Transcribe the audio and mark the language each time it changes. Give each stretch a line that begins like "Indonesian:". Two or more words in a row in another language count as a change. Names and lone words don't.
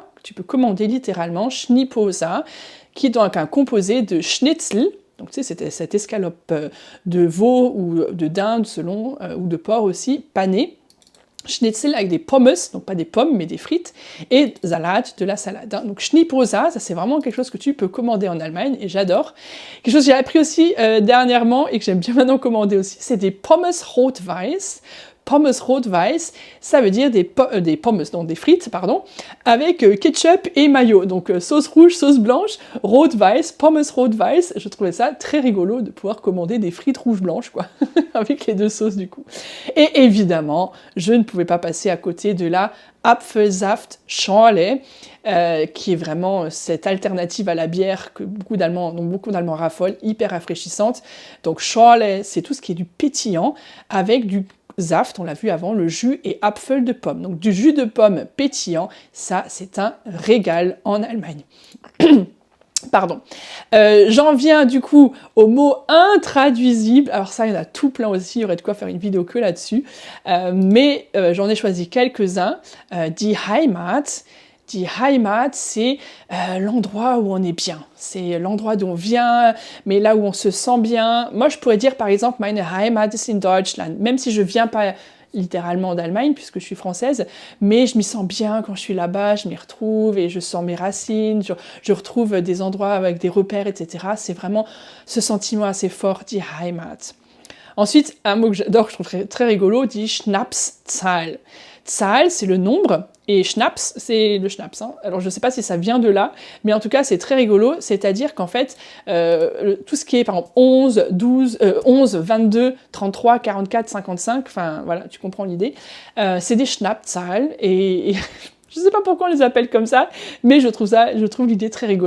French: Tu peux commander littéralement Schniposa, qui est donc un composé de schnitzel, donc tu sais, c'était cette escalope de veau ou de dinde selon, ou de porc aussi, panée, Schnitzel avec des pommes, donc pas des pommes mais des frites, et Salat, de la salade. Hein. Donc Schnittpose, ça c'est vraiment quelque chose que tu peux commander en Allemagne, et j'adore. Quelque chose que j'ai appris aussi dernièrement, et que j'aime bien maintenant commander aussi, c'est des
German: pommes rot-weiß. Pommes rot-weiß,
French: ça veut dire des pommes, donc des frites, pardon, avec ketchup et mayo. Donc sauce rouge, sauce blanche,
German: rot-weiß, pommes rot-weiß.
French: Je trouvais ça très rigolo de pouvoir commander des frites rouges-blanches, quoi, avec les deux sauces du coup. Et évidemment, je ne pouvais pas passer à côté de la
German: Apfelsaft Schorle,
French: qui est vraiment cette alternative à la bière que beaucoup d'Allemands raffolent, hyper rafraîchissante. Donc Schorle, c'est tout ce qui est du pétillant avec du Saft, on l'a vu avant, le jus et Apfel de pomme. Donc du jus de pomme pétillant, ça c'est un régal en Allemagne. Pardon. J'en viens du coup au mot intraduisible. Alors ça, il y en a tout plein aussi, il y aurait de quoi faire une vidéo que là-dessus. Mais j'en ai choisi quelques-uns.
German: Die Heimat. Die Heimat,
French: c'est l'endroit où on est bien. C'est l'endroit d'où on vient, mais là où on se sent bien. Moi, je pourrais dire, par exemple,
German: meine Heimat ist in Deutschland.
French: Même si je viens pas littéralement d'Allemagne, puisque je suis française, mais je m'y sens bien quand je suis là-bas, je m'y retrouve et je sens mes racines, je retrouve des endroits avec des repères, etc. C'est vraiment ce sentiment assez fort,
German: die Heimat.
French: Ensuite, un mot que j'adore, que je trouve très, très rigolo,
German: die Schnapszahl.
French: Zahl, c'est le nombre, et Schnaps, c'est le Schnaps. Hein. Alors je ne sais pas si ça vient de là, mais en tout cas c'est très rigolo, c'est-à-dire qu'en fait, tout ce qui est par exemple 11, 22, 33, 44, 55, enfin voilà, tu comprends l'idée, c'est des Schnapszahl, et je ne sais pas pourquoi on les appelle comme ça, mais je trouve l'idée très rigolote.